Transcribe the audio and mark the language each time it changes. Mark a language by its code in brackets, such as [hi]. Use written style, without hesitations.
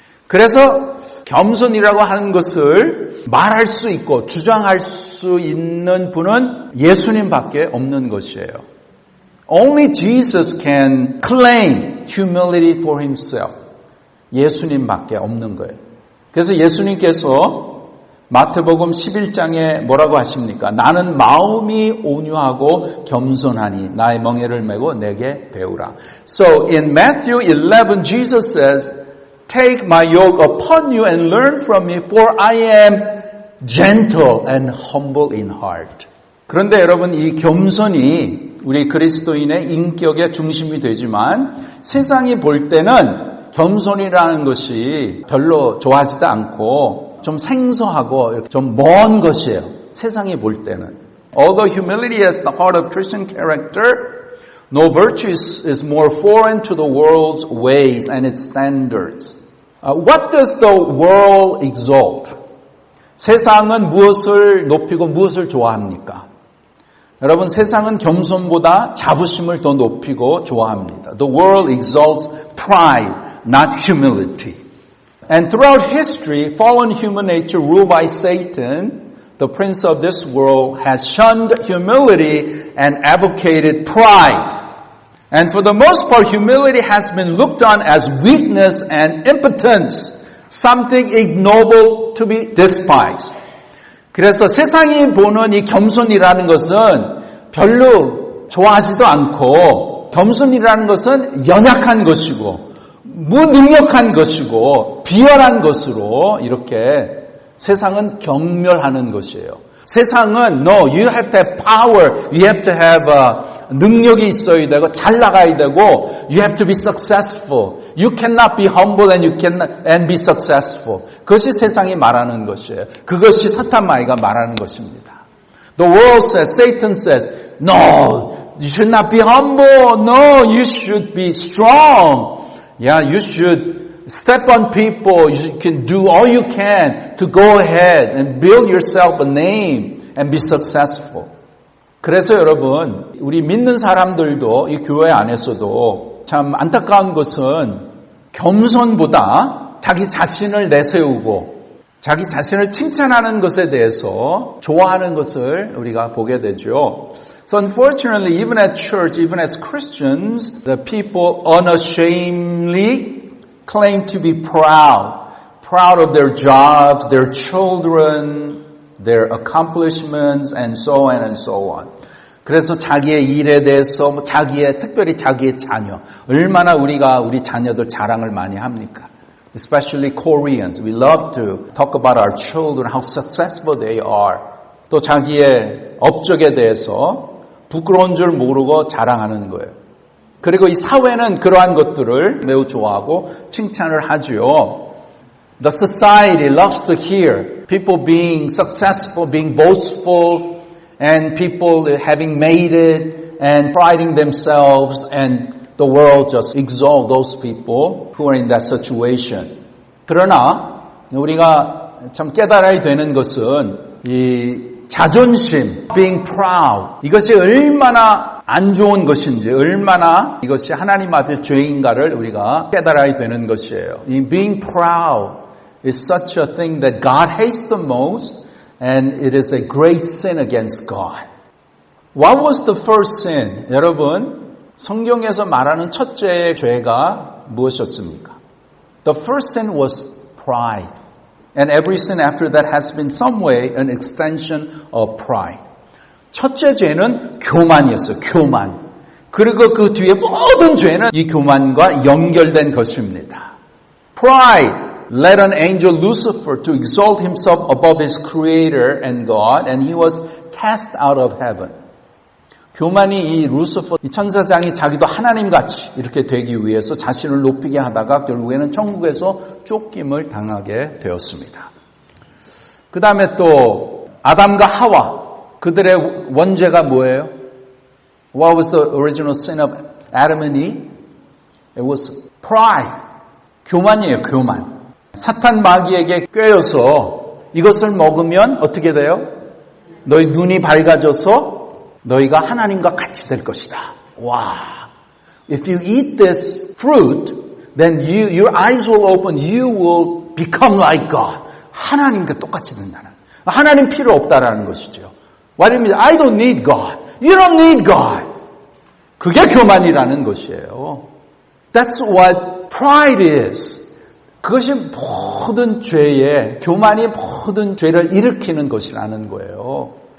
[ko] 그래서 겸손이라고 하는 것을 말할 수 있고 주장할 수 있는 분은 예수님밖에 없는 것이에요. [en] Only Jesus can claim humility for himself. [ko] 예수님밖에 없는 거예요. 그래서 예수님께서 마태복음 11장에 뭐라고 하십니까? 나는 마음이 온유하고 겸손하니 나의 멍에를 메고 내게 배우라. [en] So in Matthew 11, Jesus says, Take my yoke upon you and learn from me, for I am gentle and humble in heart. [ko] 그런데 여러분, 이 겸손이 우리 그리스도인의 인격의 중심이 되지만 세상이 볼 때는 겸손이라는 것이 별로 좋아하지도 않고 좀 생소하고 좀 먼 것이에요. 세상이 볼 때는. [en] Although humility is the heart of Christian character, no virtue is more foreign to the world's ways and its standards. What does the world exalt? [ko] 세상은 무엇을 높이고 무엇을 좋아합니까? 여러분, 세상은 겸손보다 자부심을 더 높이고 좋아합니다. [en] The world exalts pride, not humility. And throughout history, fallen human nature ruled by Satan, the prince of this world, has shunned humility and advocated pride. And for the most part, humility has been looked on as weakness and impotence, something ignoble to be despised. [ko] 그래서 세상이 보는 이 겸손이라는 것은 별로 좋아하지도 않고 겸손이라는 것은 연약한 것이고 무능력한 것이고 비열한 것으로 이렇게 세상은 경멸하는 것이에요. 세상은 [en] no, you have to have power, you have to have [ko] 능력이 있어야 되고 잘 나가야 되고 [en] you have to be successful. You cannot be humble and you cannot and be successful. [ko] 그것이 세상이 말하는 것이에요. 그것이 사탄마귀가 말하는 것입니다. [en] The world says, Satan says, no, you should not be humble. No, you should be strong. Yeah, you should step on people. You can do all you can to go ahead and build yourself a name and be successful. [ko] 그래서 여러분, 우리 믿는 사람들도 이 교회 안에서도 참 안타까운 것은 겸손보다 자기 자신을 내세우고 자기 자신을 칭찬하는 것에 대해서 좋아하는 것을 우리가 보게 되죠. [en] So unfortunately, even at church, even as Christians, the people unashamedly claim to be proud of their jobs, their children, their accomplishments, and so on and so on. [ko] 그래서 자기의 일에 대해서, 특별히 자기의 자녀, 얼마나 우리가 우리 자녀들 자랑을 많이 합니까? [en] Especially Koreans. We love to talk about our children, how successful they are. [ko] 또 자기의 업적에 대해서 부끄러운 줄 모르고 자랑하는 거예요. 그리고 이 사회는 그러한 것들을 매우 좋아하고 칭찬을 하죠. [en] The society loves to hear people being successful, being boastful, and people having made it and priding themselves, and the world just exalt those people who are in that situation. [ko] 그러나 우리가 참 깨달아야 되는 것은 이 자존심, [en] being proud, [ko] 이것이 얼마나 안 좋은 것인지, 얼마나 이것이 하나님 앞에 죄인가를 우리가 깨달아야 되는 것이에요. 이 [en] being proud is such a thing that God hates the most, and it is a great sin against God. What was the first sin? [ko] 여러분, 성경에서 말하는 첫째 죄가 무엇이었습니까? [en] The first sin was pride. And every sin after that has been some way an extension of pride. [ko] 첫째 죄는 교만이었어요. 교만. 그리고 그 뒤에 모든 죄는 이 교만과 연결된 것입니다. [en] Pride led an angel Lucifer to exalt himself above his creator and God, and he was cast out of heaven. [ko] 교만이 이 루시퍼, 이 천사장이 자기도 하나님같이 이렇게 되기 위해서 자신을 높이게 하다가 결국에는 천국에서 쫓김을 당하게 되었습니다. 그 다음에 또 아담과 하와, 그들의 원죄가 뭐예요? [en] What was the original sin of Adam and Eve? It was pride. [ko] 교만이에요, 교만. 사탄 마귀에게 꿰어서 이것을 먹으면 어떻게 돼요? 너희 눈이 밝아져서 너희가 하나님과 같이 될 것이다. 와. [en] If you eat this fruit, then your eyes will open. You will become like God. [ko] 하나님과 똑같이 된다는. 하나님 필요 없다라는 것이죠. [en] What it means? I don't need God. You don't need God. [ko] 그게 교만이라는 것이에요. [en] That's what pride is. [ko] 그것이 모든 죄의, 교만이 모든 죄를 일으키는 것이라는 거예요.